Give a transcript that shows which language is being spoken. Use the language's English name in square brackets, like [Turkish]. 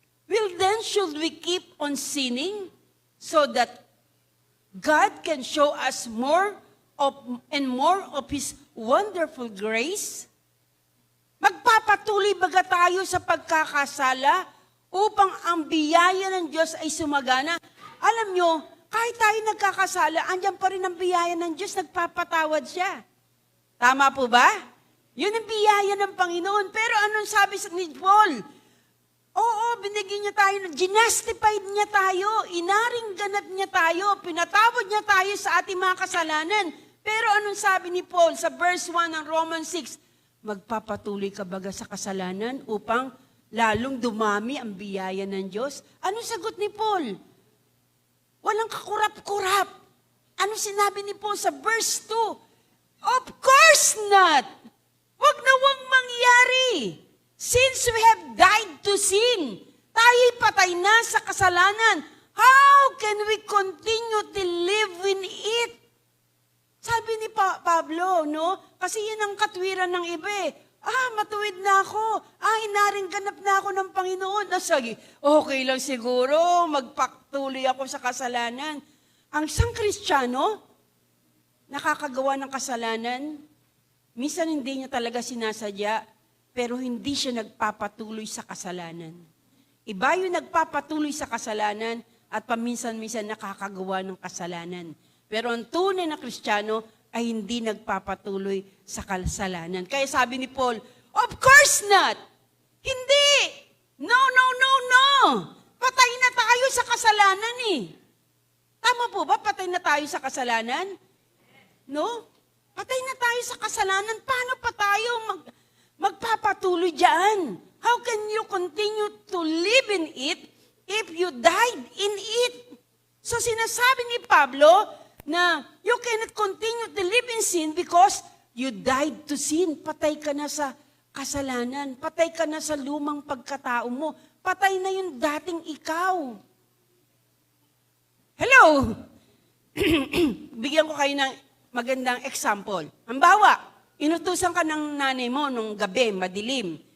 [English] Well then, should we keep on sinning so that God can show us more of His wonderful grace? [Filipino] Magpapatuloy baga tayo sa pagkakasala upang ang biyaya ng Diyos ay sumagana? Alam nyo, kahit tayo nagkakasala, andyan pa rin ang biyaya ng Diyos, nagpapatawad siya. Tama po ba? Yun ang biyaya ng Panginoon. Pero anong sabi ni Paul? Oo, binigyan niya tayo, ginastified niya tayo, inaring ganap niya tayo, pinatawad niya tayo sa ating mga kasalanan. Pero anong sabi ni Paul sa verse 1 ng Romans 6? Magpapatuloy ka baga sa kasalanan upang lalong dumami ang biyaya ng Diyos? Anong sagot ni Paul? Walang kakurap-kurap. Anong sinabi ni Paul sa verse 2? [English] Of course not! [Filipino] Wag na wag mangyari. [English] Since we have died to sin, [Filipino] tayo'y patay na sa kasalanan. [English] How can we continue to live in it? [Filipino] Sabi ni Pablo, no? Kasi yun ang katwiran ng iba eh. Matuwid na ako. Inaring ganap na ako ng Panginoon. Sige, okay lang siguro, magpatuloy ako sa kasalanan. Ang isang Kristiyano, nakakagawa ng kasalanan, minsan hindi niya talaga sinasadya, pero hindi siya nagpapatuloy sa kasalanan. Iba yung nagpapatuloy sa kasalanan at paminsan-minsan nakakagawa ng kasalanan. Pero ang tunay na Kristiyano ay hindi nagpapatuloy sa kasalanan. Kaya sabi ni Paul, [English] of course not! [Filipino] Hindi! [English] No, no, no, no! [Filipino] Patay na tayo sa kasalanan eh. Tama po ba? Patay na tayo sa kasalanan? No? Patay na tayo sa kasalanan. Paano pa tayo magpapatuloy diyan? [English] How can you continue to live in it if you died in it? [Filipino] So sinasabi ni Pablo na [English] you cannot continue to live in sin because you died to sin. [Filipino] Patay ka na sa kasalanan. Patay ka na sa lumang pagkatao mo. Patay na yung dating ikaw. [English] Hello! [Filipino] Bigyan ko kayo ng magandang example. Halimbawa, inutusan ka ng nanay mo nung gabi, madilim.